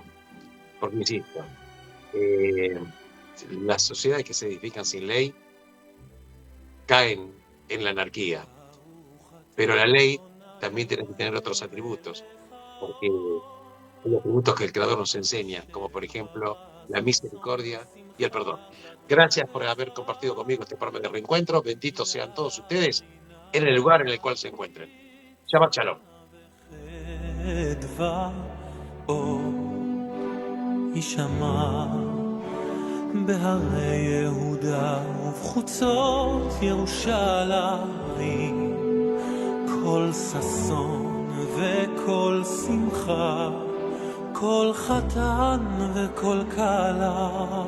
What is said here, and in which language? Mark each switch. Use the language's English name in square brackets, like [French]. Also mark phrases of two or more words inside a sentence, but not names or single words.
[Spanish] Porque insisto, las sociedades que se edifican sin ley caen en la anarquía, pero la ley también tiene que tener otros atributos, porque hay atributos que el Creador nos enseña, como por ejemplo la misericordia y el perdón. Gracias por haber compartido conmigo este programa de Reencuentro. Benditos sean todos ustedes en el lugar en el cual se encuentren. [Hebrew] שבת שלום. יישמע בהרי יהודה ובחוצות ירושלים, כל ששון וכל שמחה, כל חתן וכל כלה.